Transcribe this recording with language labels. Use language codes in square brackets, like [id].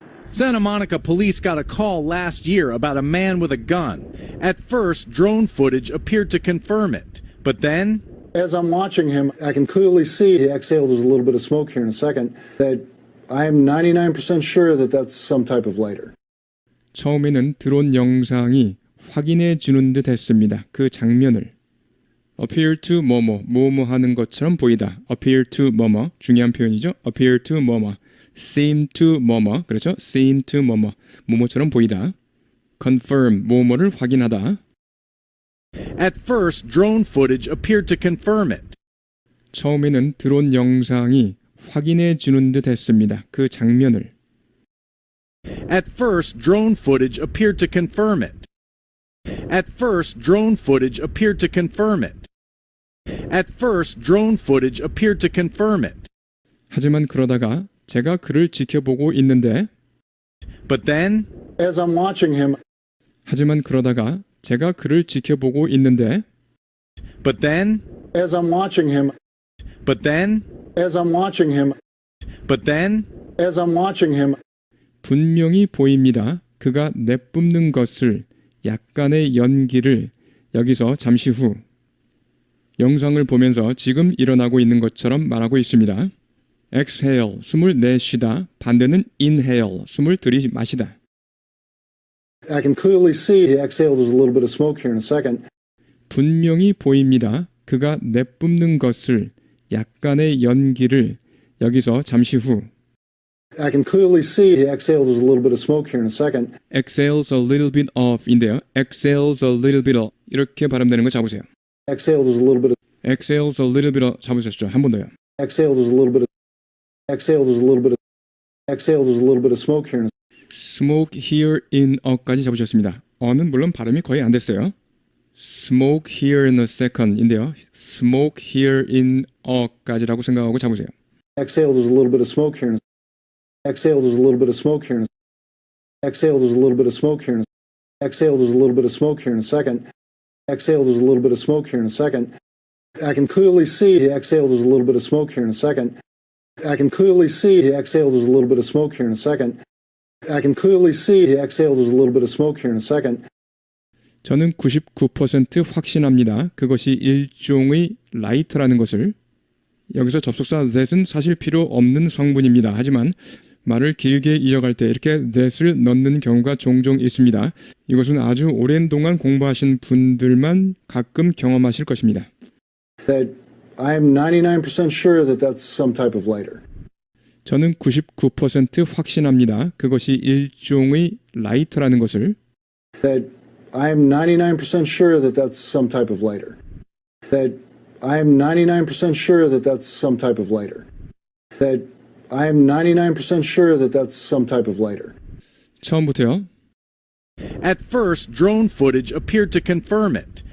[en] Santa Monica police got a call last year about a man with a gun. At first, drone footage appeared to confirm it, but then, As I'm watching him, I can clearly see he exhaled a little bit of smoke here in a second, that I'm 99% sure that that's some type of lighter. [ko] 처음에는 드론 영상이 확인해 주는 듯 했습니다. 그 장면을. appear to 뭐뭐 하는 것처럼 보이다. appear to 뭐뭐 중요한 표현이죠. appear to 뭐뭐 seem to 뭐뭐 그렇죠. seem to 뭐뭐처럼 보이다. confirm 뭐뭐를 확인하다. [en] at first, drone footage appeared to confirm it. [ko] 처음에는 드론 영상이 확인해 주는 듯 했습니다. 그 장면을. [en] At first, drone footage appeared to confirm it. At first, drone footage appeared to confirm it. At first, drone footage appeared to confirm it. [ko] 하지만 그러다가 제가 그를 지켜보고 있는데 [en] But then, As I'm watching him, [ko] 하지만 그러다가 제가 그를 지켜보고 있는데 [en] but then, as I'm watching him, but then, as I'm watching him, but then, as I'm watching him, [ko] 분명히 보입니다. 그가 내뿜는 것을 약간의 연기를 여기서 잠시 후 영상을 보면서 지금 일어나고 있는 것처럼 말하고 있습니다. exhale, 숨을 내쉬다. 반대는 inhale, 숨을 들이마시다. [en] I can clearly see he exhaled a little bit of smoke here in a second. [ko] 분명히 보입니다. 그가 내뿜는 것을 약간의 연기를 여기서 잠시 후 [en] I can clearly see he exhaled a little bit of smoke here in a second. exhales a little bit of인데요. exhales a little bit of [ko] 이렇게 발음되는 거 잡으세요. [en] Exhaled a little bit of, exhales a little bit of 잡으셨죠? [ko] 한 번 더요. [en] exhaled a little bit of, exhaled a little bit of, exhaled a little bit of smoke here in a smoke here in a까지 잡으셨습니다. [ko] 어는 물론 발음이 거의 안 됐어요. [en] smoke here in a second인데요. smoke here in a까지라고 [ko] 생각하고 잡으세요. [en] exhaled a little bit of smoke here in a, exhaled a little bit of smoke here in a, exhaled a little bit of smoke here in a, exhaled a little bit of smoke here in a second. Exhaled a little bit of smoke here in a second. I can clearly see he exhaled a little bit of smoke here in a second. I can clearly see he exhaled a little bit of smoke here in a second. I can clearly see he exhaled a little bit of smoke here in a second. [ko] 저는 99% 확신합니다. 그것이 일종의 라이터라는 것을. 여기서 접속사 that은 사실 필요 없는 성분입니다. 하지만 말을 길게 이어갈 때 이렇게 that을 넣는 경우가 종종 있습니다. 이것은 아주 오랜 동안 공부하신 분들만 가끔 경험하실 것입니다. [en] That I'm 99% sure that that's some type of lighter. [ko] 저는 99% 확신합니다. 그것이 일종의 라이터라는 것을. [en] That I'm 99% sure that that's some type of lighter. That I'm 99% sure that that's some type of lighter. That I'm 99% sure that that's some type of lighter. [ko] 처음부터요. [en] at first, drone footage appeared to confirm it.